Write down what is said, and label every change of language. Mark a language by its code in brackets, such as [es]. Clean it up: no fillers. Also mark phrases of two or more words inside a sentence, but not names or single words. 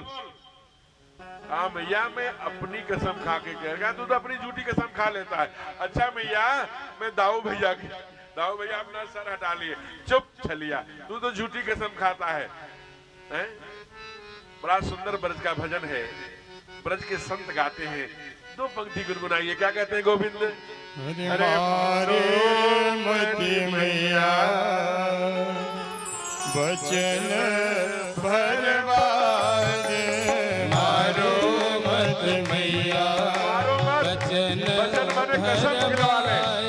[hi] हाँ मैया मैं अपनी कसम खा के कह रहा, तू तो अपनी झूठी कसम खा लेता है। अच्छा मैया मैं दाऊ भैया की, दाऊ भैया अपना सर हटा लिए, चुप छलिया, तू तो झूठी कसम खाता है, हैं? बड़ा सुंदर ब्रज का भजन है, ब्रज के संत गाते हैं। दो पंक्ति गुनगुनाइए, क्या कहते हैं गोविंद? [bra] अरे मारे मति मैया बचन भरवा दे, मारो मत मैया बचन कसम गिरवा ले।